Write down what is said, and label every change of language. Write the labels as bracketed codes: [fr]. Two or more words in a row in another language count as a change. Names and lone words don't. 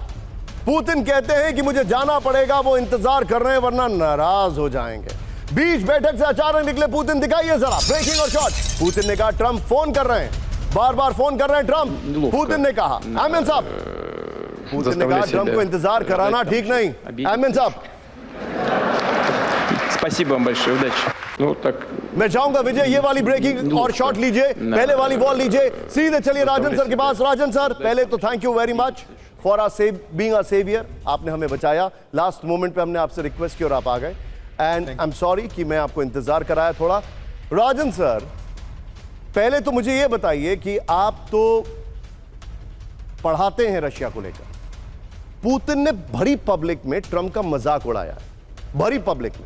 [hi] पुतिन कहते हैं कि मुझे जाना पड़ेगा, वो इंतजार कर रहे हैं वरना नाराज हो जाएंगे। बीच बैठक से अचानक निकले पुतिन। दिखाइए जरा ब्रेकिंग और शॉट। पुतिन ने कहा ट्रंप फोन कर रहे हैं, बार बार फोन कर रहे हैं ट्रंप। पुतिन ने कहा आमिन साहब, पुतिन ने कहा ट्रंप को इंतजार कराना ठीक नहीं। आमिन साहब, [ru] Спасибо вам большое, удачи. Ну так. [hi] मैं चाहूंगा विजय ये वाली ब्रेकिंग और शॉट लीजिए, पहले वाली बॉल लीजिए। सीधे चलिए राजन सर के पास। राजन सर, पहले तो [en] thank you very much for being a saviour. [hi] आपने हमें बचाया। [en] last moment [hi] पे हमने आपसे रिक्वेस्ट की और आप आ गए, [en] and I am sorry [hi] कि मैं आपको इंतजार कराया थोड़ा। राजन सर, पहले तो मुझे ये बताइए कि आप तो पढ़ाते हैं रशिया को लेकर। पुतिन ने भरी पब्लिक में ट्रंप का मजाक उड़ाया है, भरी पब्लिक में।